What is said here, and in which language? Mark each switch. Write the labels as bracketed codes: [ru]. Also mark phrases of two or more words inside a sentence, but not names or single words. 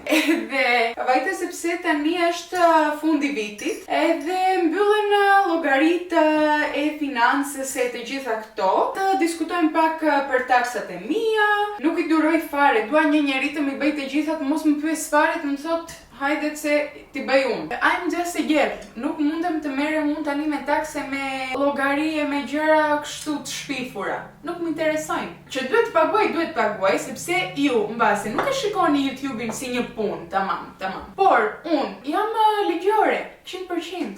[sq] Edhe vajta sepse tani është fundi vitit, edhe mbyllen llogaritë e financës e të gjitha këto. Të diskutojmë pak për taksat e mia. Nuk i duroj fare, dua një njerëz të më bëj të gjitha, të mos më pyes fare, të më thotë hajde se ti bëj unë. [en] I'm just a girl. [sq] Nuk mundem të merrem unë tani me takse, me llogari e me gjëra kështu të shpifura. Nuk më interesojnë. Që duhet të paguaj, sepse ju mbase nuk e shikoni YouTube-in si një punë, tamam. Por unë jam ligjore, 100%.